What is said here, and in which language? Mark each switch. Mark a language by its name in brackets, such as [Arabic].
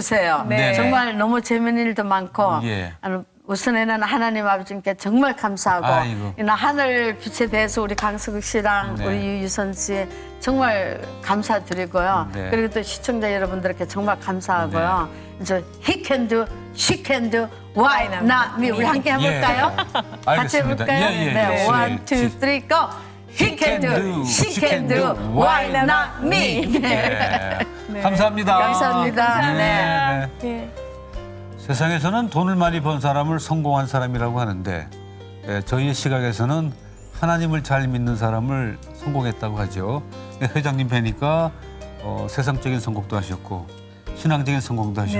[Korean] 주세요. 네. 정말 너무 재미있는 일도 많고 예. 우선에는 하나님 아버지께 정말 감사하고 아이고. 이나 하늘 빛에 대해서 우리 강석욱 씨랑 네. 우리 유유선 씨 정말 감사드리고요. 네. 그리고 또 시청자 여러분들께 정말 감사하고요. 이제 [English] he can do, she can do, why not me? [Korean] 우리 함께 해볼까요? 같이 알겠습니다. 해볼까요? 예, 예, 네, 예. [English] one, two, three, go. He can do, she can do, why not me? [Korean] 네. 감사합니다. 감사합니다. 네. 예. 세상에서는 돈을 많이 번 사람을 성공한 사람이라고 하는데 저희의 시각에서는 하나님을 잘 믿는 사람을 성공했다고 하죠. 회장님 뵈니까 세상적인 성공도 하셨고 신앙적인 성공도 하셨고